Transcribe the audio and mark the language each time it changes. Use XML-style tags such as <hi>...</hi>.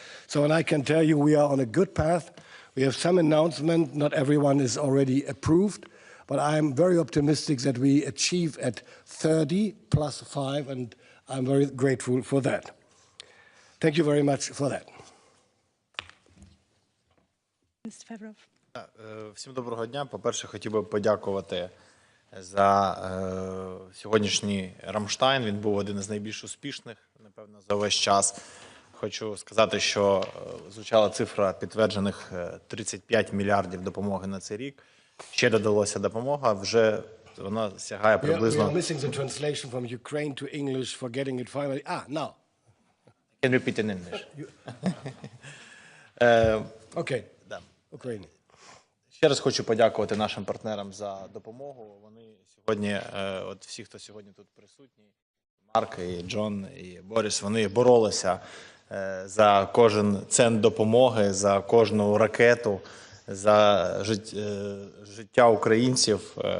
<en>So, and I can tell you we are on a good path. We have some announcement. Not everyone is already approved, but I'm very optimistic that we achieve at 30 plus 5, and I'm very grateful for that. Thank you very much for that. Mr. Fevrov.</en> <uk>Всім доброго дня. По-перше, хотів би подякувати за сьогоднішній Рамштайн. Він був один із найбільш успішних, напевно, за весь час. Хочу сказати, що звучала цифра підтверджених 35 мільярдів допомоги на цей рік. Ще додалося допомога, вже вона сягає приблизно...</uk> <en>We are missing the translation from Ukraine to English for getting it finally. Now. Can you repeat in English? Okay.</en> <ru>Да.</ru> <en>Ukraine.</en> <uk>Ще раз хочу подякувати нашим партнерам за допомогу. Вони сьогодні, от всі, хто сьогодні тут присутні, Марк, і Джон, і Борис, вони боролися за кожен цент допомоги, за кожну ракету, за життя українців.</uk>